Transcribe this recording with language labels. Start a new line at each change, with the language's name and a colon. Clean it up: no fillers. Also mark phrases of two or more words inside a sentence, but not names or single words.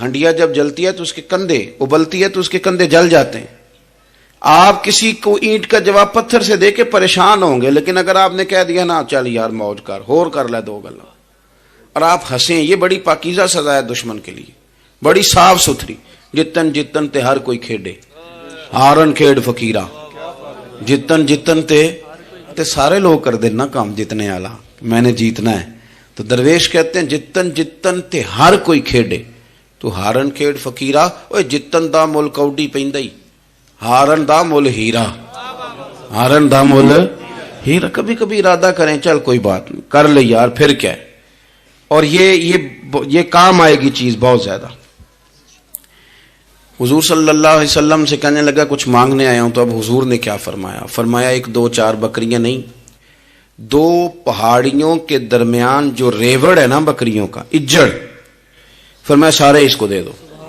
Urdu: ہنڈیا جب جلتی ہے تو اس کے کندھے, ابلتی ہے تو اس کے کندھے جل جاتے ہیں. آپ کسی کو اینٹ کا جواب پتھر سے دے کے پریشان ہوں گے, لیکن اگر آپ نے کہہ دیا نا چل یار موج کر,
Punjabi: ہور کر لے 2 گلا,
Urdu: اور آپ ہنسیں, یہ بڑی پاکیزہ سزا ہے دشمن کے لیے, بڑی صاف ستھری.
Punjabi: جتن جتن تے ہر کوئی کھیڈے, ہارن کھیڈ فقیرہ,
Urdu: جتن جتن تے سارے لوگ کر دینا کام جتنے والا, میں نے جیتنا ہے. تو درویش کہتے ہیں
Punjabi: جتن جتن تے ہر کوئی کھیڈے, تو ہارن کھیڈ فقیرہ. اوے جتن دا مل کوڈی پیندائی, ہارن دا مل ہیرا, ہارن دا مل ہیرا.
Urdu: کبھی کبھی ارادہ کریں چل کوئی بات نہیں کر لے یار, پھر کیا ہے. اور یہ کام آئے گی چیز بہت زیادہ. حضور صلی اللہ علیہ وسلم سے کہنے لگا کچھ مانگنے آیا ہوں. تو اب حضور نے کیا فرمایا؟ فرمایا 1-2-4 بکریاں نہیں, 2 پہاڑیوں کے درمیان جو ریوڑ ہے نا بکریوں کا, اجڑ, فرمایا سارے اس کو دے دو.